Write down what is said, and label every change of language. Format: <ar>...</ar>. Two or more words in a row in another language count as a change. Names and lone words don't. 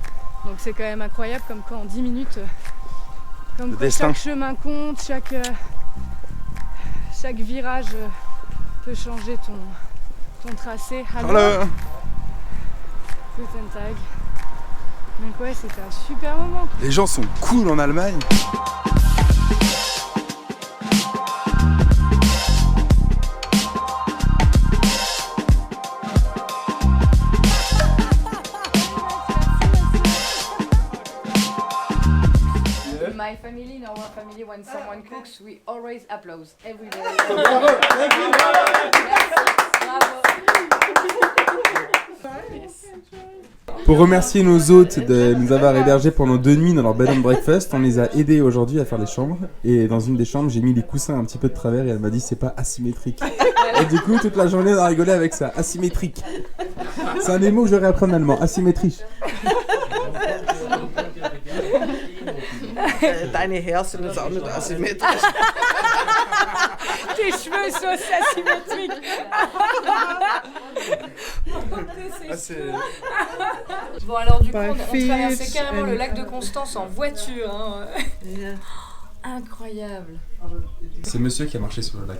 <fr>Donc c'est quand même incroyable comme quoi en 10 minutes, comme quoi chaque chemin compte, chaque virage peut changer ton tracé. Hello.</fr> <de>Guten Tag.</de> <fr>Donc ouais, c'était un super moment. Les gens sont cool en Allemagne.</fr> <en>My family, in our family, when someone cooks, we always applaud every day.</en> <fr>Pour remercier nos hôtes de nous avoir hébergés pendant 2 nuits dans leur</fr> <en>bed and breakfast,</en> <fr>on les a aidés aujourd'hui à faire les chambres. Et dans une des chambres, j'ai mis les coussins un petit peu de travers et elle m'a dit c'est pas asymétrique. Et du coup, toute la journée, on a rigolé avec ça, asymétrique. C'est un des mots que j'aurais appris en allemand, asymétrique.</fr> <de>Deine Haare sind jetzt auch nicht asymmetrisch.</de> <fr>Tes cheveux sont asymétriques. Bon alors du coup on traversait carrément le lac de Constance en voiture. Hein. Incroyable. C'est monsieur qui a marché sur le lac.</fr>